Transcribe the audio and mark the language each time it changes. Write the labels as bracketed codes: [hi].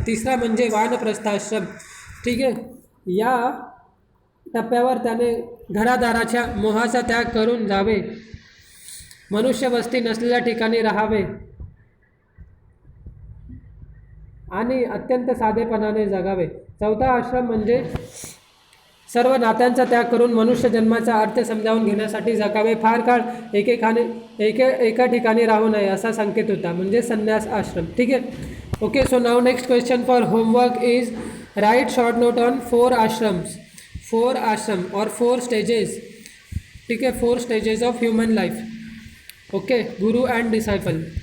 [mr] तिसरा म्हणजे वानप्रस्थाश्रम. ठीक आहे, या टप्प्यावर त्याने घरादाराच्या मोहाचा त्याग करून जावे, मनुष्यवस्ती नसलेल्या ठिकाणी राहावे आणि अत्यंत साधेपणाने जगावे. चौथा आश्रम म्हणजे सर्व नात्यांचा त्याग करून मनुष्य जन्माचा अर्थ समजावून घेण्यासाठी जगावे. फार काळ एका ठिकाणी राहू नये असा संकेत होता, म्हणजे संन्यास आश्रम. ठीक आहे. [en] Okay, so now next question for homework is write short note on 4 ashrams. 4 ashram और 4 stages. [mr] ठीक आहे, [en] 4 stages of human life. Okay, guru and disciple.